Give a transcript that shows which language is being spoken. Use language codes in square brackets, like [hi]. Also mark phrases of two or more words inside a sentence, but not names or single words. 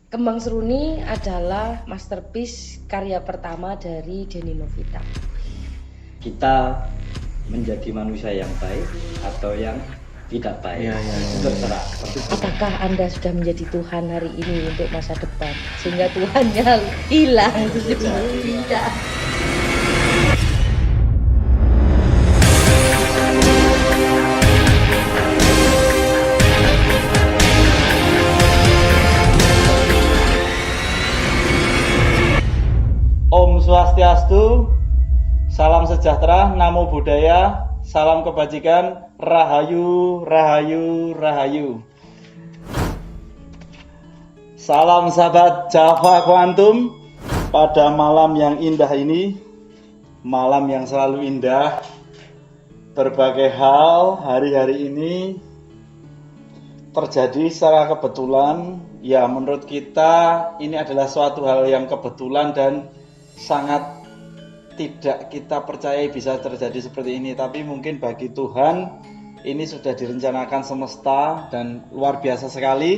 [id] Kembang Seruni adalah masterpiece karya pertama dari Denny Novita. Kita menjadi manusia yang baik atau yang tidak baik, terserah. Apakah Anda sudah menjadi Tuhan hari ini untuk masa depan sehingga Tuhannya hilang? Tidak. [ban] Om Swastiastu, [id] salam sejahtera, [pi] namo buddhaya, [id] salam kebajikan, rahayu, rahayu, rahayu. Salam sahabat Java Quantum, pada malam yang indah ini, malam yang selalu indah, berbagai hal hari-hari ini terjadi secara kebetulan. Ya, menurut kita ini adalah suatu hal yang kebetulan dan sangat tidak kita percayai bisa terjadi seperti ini, tapi mungkin bagi Tuhan ini sudah direncanakan semesta dan luar biasa sekali.